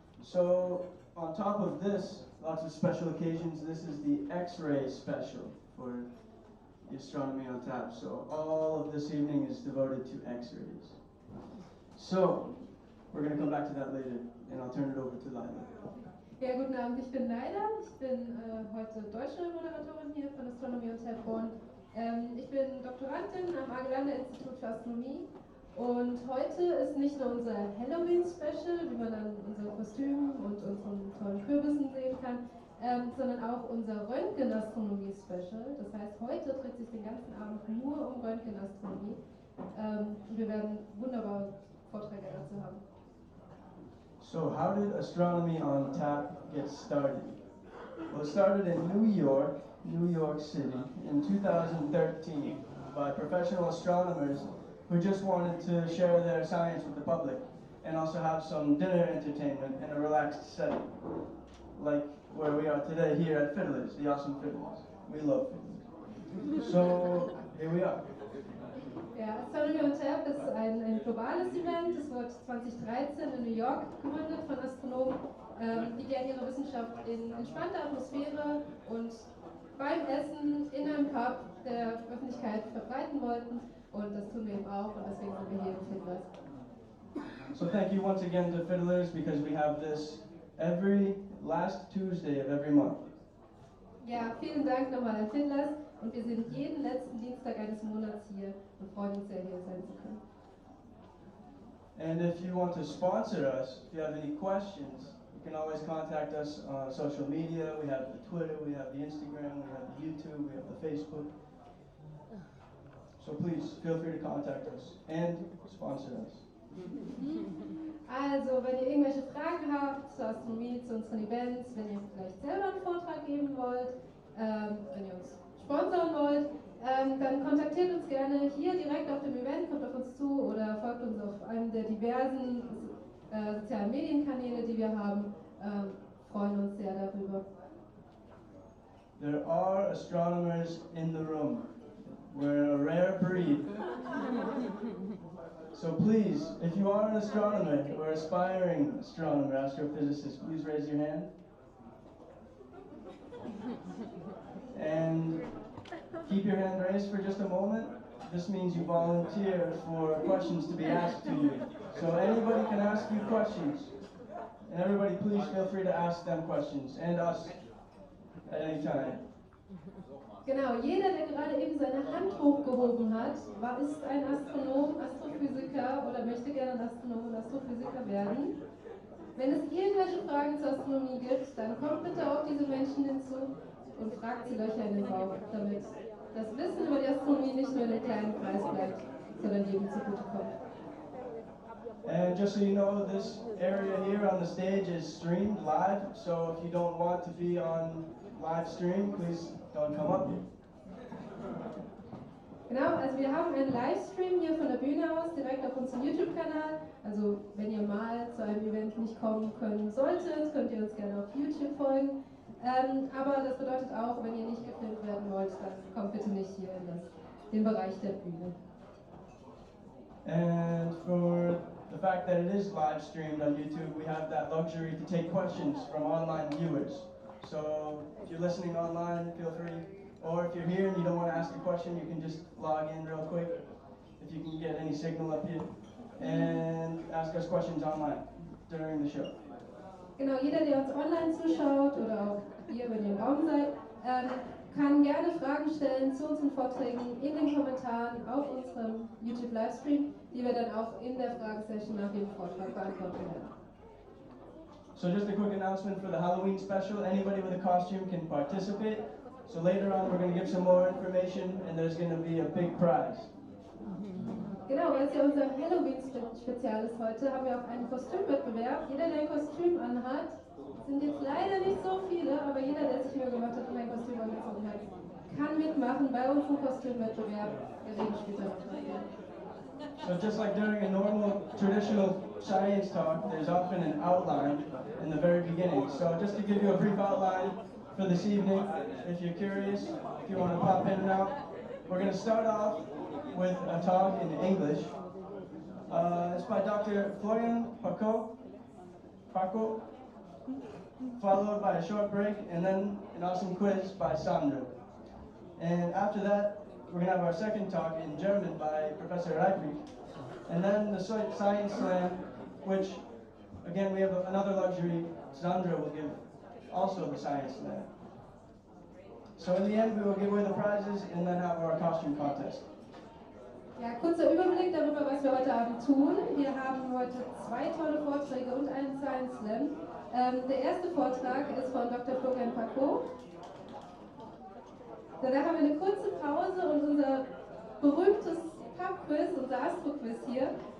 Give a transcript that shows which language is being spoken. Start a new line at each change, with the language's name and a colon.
English: So on top of this, lots of special occasions, this is the X-ray special for the Astronomy on Tap. So all of this evening is devoted to X-rays. So we're going to come back to that later, and I'll turn it over to Laila.
German: Ja, guten Abend, ich bin Laila. Ich bin heute deutsche Moderatorin hier von Astronomy und Tap Bonn. Ich bin Doktorandin am Max-Planck-Institut für Astronomie und heute ist nicht nur unser Halloween-Special, wie man an unseren Kostümen und unseren tollen Kürbissen sehen kann, sondern auch unser Röntgenastronomie-Special. Das heißt, heute dreht sich den ganzen Abend nur um Röntgenastronomie. Wir werden wunderbare Vorträge dazu haben.
English: So how did Astronomy on Tap get started? Well, it started in New York City in 2013 by professional astronomers who just wanted to share their science with the public and also have some dinner entertainment in a relaxed setting, like where we are today here at Fiddlers, the awesome Fiddlers. We love Fiddlers. So here we are.
German: Ja, Astronomy on Tap ist ein globales Event. Es wird 2013 in New York gegründet von Astronomen, die gerne ihre Wissenschaft in entspannter Atmosphäre und beim Essen in einem Pub der Öffentlichkeit verbreiten wollten. Und das tun wir eben auch und deswegen sind wir hier im Fiddlers.
English: So thank you once again to Fiddlers because we have this every last Tuesday of every month.
German: Ja, vielen Dank nochmal an Finnlas und wir sind jeden letzten Dienstag eines Monats hier und freuen uns sehr, hier sein zu können.
English: And if you want to sponsor us, if you have any questions, you can always contact us on social media. We have the Twitter, we have the Instagram, we have the YouTube, we have the Facebook. So please feel free to contact us and sponsor us.
German: Also, wenn ihr irgendwelche Fragen habt zur Astronomie, zu unseren Events, wenn ihr vielleicht selber einen Vortrag geben wollt, wenn ihr uns sponsern wollt, dann kontaktiert uns gerne hier direkt auf dem Event, kommt auf uns zu oder folgt uns auf einem der diversen sozialen Medienkanäle, die wir haben. Freuen uns sehr darüber.
English: There are astronomers in the room. We're a rare breed. So please, if you are an astronomer or aspiring astronomer, astrophysicist, please raise your hand. And keep your hand raised for just a moment. This means you volunteer for questions to be asked to you. So anybody can ask you questions. And everybody please feel free to ask them questions, and us, at any time.
German: Genau, jeder, der gerade eben seine Hand hochgehoben hat, ist ein Astronom, Astrophysiker oder möchte gerne ein Astronom und Astrophysiker werden. Wenn es irgendwelche Fragen zur Astronomie gibt, dann kommt bitte auf diese Menschen hinzu und fragt sie Löcher in den Bauch, damit das Wissen über die Astronomie nicht nur in einem kleinen Kreis bleibt, sondern jedem zugutekommt.
English: And just so you know, this area here on the stage is streamed live, so if you don't want to be on live stream, please don't come up here.
German: Genau, also wir haben einen Livestream hier von der Bühne aus, direkt auf unserem YouTube-Kanal. Also wenn ihr mal zu einem Event nicht kommen können solltet, könnt ihr uns gerne auf YouTube folgen. Aber das bedeutet auch, wenn ihr nicht gefilmt werden wollt, dann kommt bitte nicht hier in den Bereich der Bühne.
English: And for the fact that it is live streamed on YouTube, we have that luxury to take questions from online viewers. So if you're listening online, feel free. Or if you're here and you don't want to ask a question, you can just log in real quick, if you can get any signal up here, and ask us questions online during the show.
German: Genau, jeder, der uns online zuschaut oder auch ihr, wenn ihr im Raum seid, kann gerne Fragen stellen zu unseren Vorträgen in den Kommentaren auf unserem YouTube-Livestream, die wir dann auch in der Fragesession nach dem Vortrag beantworten werden.
English: So just a quick announcement for the Halloween special. Anybody with a costume can participate. So later on we're going to give some more information and there's going to be a big prize.
German: Genau, weil es ja unser Halloween-Spezial ist heute, haben wir auch einen Kostümwettbewerb. Jeder, der ein Kostüm anhat, sind jetzt leider nicht so viele, aber jeder, der sich Mühe gemacht hat und ein Kostüm angezogen hat, kann mitmachen bei unserem Kostümwettbewerb. Wir reden später noch drüber.
English: So just like during a normal traditional science talk, there's often an outline in the very beginning. So just to give you a brief outline for this evening, if you're curious, if you want to pop in and out, we're going to start off with a talk in English. It's by Dr. Florian Pacaud, followed by a short break, and then an awesome quiz by Chandra. And after that, we're going to have our second talk in German by Professor Reiprich, and then the Science Slam, which, again, we have another luxury. Chandra will give also the Science Slam. So in the end, we will give away the prizes and then have our costume contest.
German: Ja, kurzer Überblick darüber, was wir heute Abend tun. Wir haben heute 2 tolle Vorträge und einen Science Slam. Der erste Vortrag ist von Dr. Florian Pacaud. Danach haben wir eine kurze Pause und unser berühmtes Pub-Quiz, unser Astro-Quiz hier.